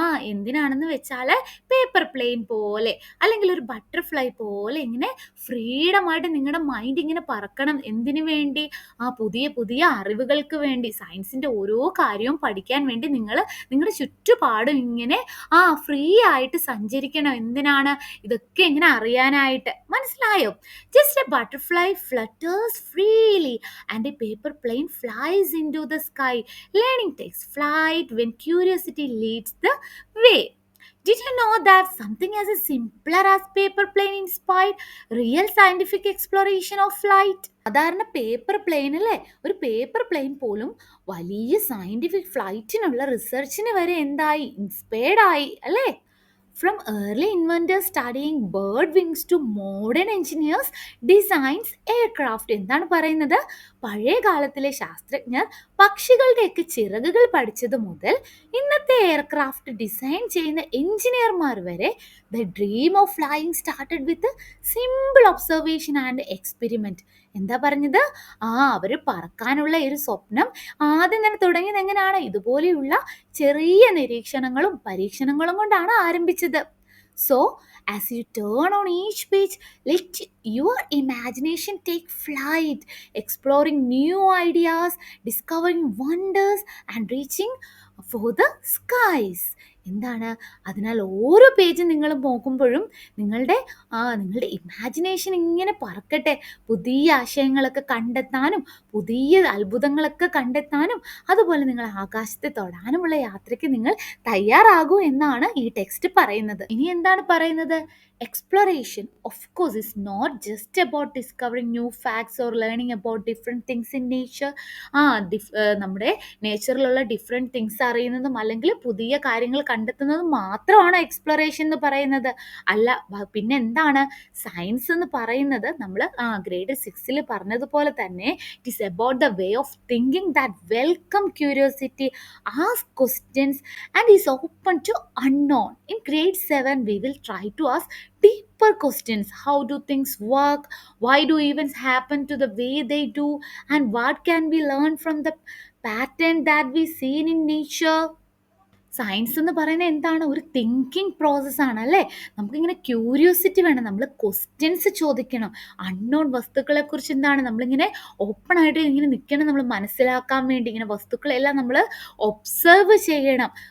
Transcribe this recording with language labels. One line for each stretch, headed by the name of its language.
Malayalam: എന്തിനാണെന്ന് വെച്ചാൽ paper plain പോലെ അല്ലെങ്കിൽ ഒരു ബട്ടർഫ്ലൈ പോലെ ഇങ്ങനെ ഫ്രീഡമായിട്ട് നിങ്ങളുടെ മൈൻഡ് ഇങ്ങനെ പറക്കണം. എന്തിനു വേണ്ടി? പുതിയ പുതിയ അറിവുകൾക്ക് വേണ്ടി, സയൻസിൻ്റെ ഓരോ കാര്യവും പഠിക്കാൻ വേണ്ടി നിങ്ങൾ നിങ്ങളുടെ ചുറ്റുപാടും ഇങ്ങനെ ഫ്രീ ആയിട്ട് സഞ്ചരിക്കണം. എന്തിനാണ്? ഇതൊക്കെ ഇങ്ങനെ അറിയാനായിട്ട്. മനസ്സിലായോ? കാര്യം.
English: Just a butterfly flutters freely and a paper plane flies into the sky. Learning takes flight when curiosity leads the way. Did you know that something as simpler as paper plane inspired real scientific exploration of flight?
Malayalam: സാധാരണ paper plain അല്ലേ, ഒരു paper plain പോലും വലിയ scientific ഫ്ലൈറ്റിനുള്ള റിസർച്ചിന് വരെ എന്തായി, inspired ആയി അല്ലേ.
English: From early inventors studying bird wings to modern engineers designs aircraft.
Malayalam: എന്താണ് പറയുന്നത്, പഴയ കാലത്തിലെ ശാസ്ത്രജ്ഞർ പക്ഷികളുടെയൊക്കെ ചിറകുകൾ പഠിച്ചത് മുതൽ ഇന്നത്തെ എയർക്രാഫ്റ്റ് ഡിസൈൻ ചെയ്യുന്ന എഞ്ചിനീയർമാർ വരെ
English: The dream of flying started with simple observation and experiment.
Malayalam: എന്താ പറഞ്ഞത്, അവര് പറക്കാനുള്ള ഒരു സ്വപ്നം ആദ്യം തന്നെ തുടങ്ങിയത് എങ്ങനെയാണ്, ഇതുപോലെയുള്ള ചെറിയ നിരീക്ഷണങ്ങളും പരീക്ഷണങ്ങളും കൊണ്ടാണ് ആരംഭിച്ചത്.
English: So, as you turn on each page, let your imagination take flight, exploring new ideas, discovering wonders, and reaching for the skies.
Malayalam: എന്താണ്, അതിനാൽ ഓരോ പേജും നിങ്ങൾ നോക്കുമ്പോഴും നിങ്ങളുടെ ഇമാജിനേഷൻ ഇങ്ങനെ പറക്കട്ടെ, പുതിയ ആശയങ്ങളൊക്കെ കണ്ടെത്താനും പുതിയ അത്ഭുതങ്ങളൊക്കെ കണ്ടെത്താനും അതുപോലെ നിങ്ങൾ ആകാശത്തെ തൊടാനുമുള്ള യാത്രയ്ക്ക് നിങ്ങൾ തയ്യാറാകൂ എന്നാണ് ഈ ടെക്സ്റ്റ് പറയുന്നത്. ഇനി എന്താണ് പറയുന്നത്,
English: exploration of course is not just about discovering new facts or learning about different things in nature.
Malayalam: നമ്മുടെ നേച്ചറിലുള്ള ഡിഫറെൻറ്റ് തിങ്സ് അറിയുന്നതും അല്ലെങ്കിൽ പുതിയ കാര്യങ്ങൾ കണ്ടെത്തുന്നതും മാത്രമാണ് എക്സ്പ്ലോറേഷൻ എന്ന് പറയുന്നത്. അല്ല, പിന്നെ എന്താണ് സയൻസ് എന്ന് പറയുന്നത്, നമ്മൾ ഗ്രേഡ് 6 പറഞ്ഞതുപോലെ തന്നെ
English: It is about the way of thinking that welcome curiosity, ask questions and is open to unknown. In grade 7 we will try to ask deeper questions. How do things work? Why do events happen to the way they do? And what can we learn from the pattern that we see in nature?
Malayalam: Science എന്ന് പറയുന്നത് എന്താണ്, ഒരു thinking പ്രോസസ്സാണ് അല്ലേ. നമുക്കിങ്ങനെ curiosity വേണം, നമ്മൾ questions ചോദിക്കണം. അൺനോൺ വസ്തുക്കളെ കുറിച്ച് എന്താണ് നമ്മളിങ്ങനെ ഓപ്പൺ ആയിട്ട് ഇങ്ങനെ നിൽക്കണം, നമ്മൾ മനസ്സിലാക്കാൻ വേണ്ടി ഇങ്ങനെ വസ്തുക്കളെല്ലാം നമ്മൾ ഒബ്സർവ് ചെയ്യണം.